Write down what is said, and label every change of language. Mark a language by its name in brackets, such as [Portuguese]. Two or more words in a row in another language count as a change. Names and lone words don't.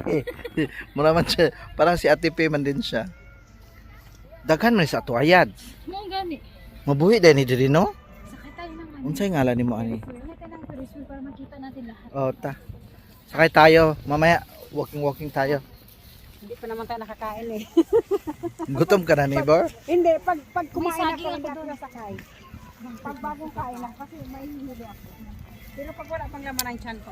[Cebuano] Mura man siya, [Filipino] parang si Ate Pe man din siya. [Cebuano] Daghan man sa tuayad. Mo gani. Mabuhi din ni diri no? [Filipino] Sakay tayo ng ano. [Cebuano] Unsay ngalan nimo ani? [Filipino] Sakay tayo ng [English] Ferris wheel [Filipino] para makita natin lahat. Oh, ta. Sakay tayo, mamaya walking tayo. Hindi pa naman tayo nakakain eh. Gutom ka na, neighbor? Hindi, pag kumain saging ako, ako hindi ako nasakay. Pag bagong kain ako, kasi may hihili ako. Pero pag wala pang laman ng tiyan ko,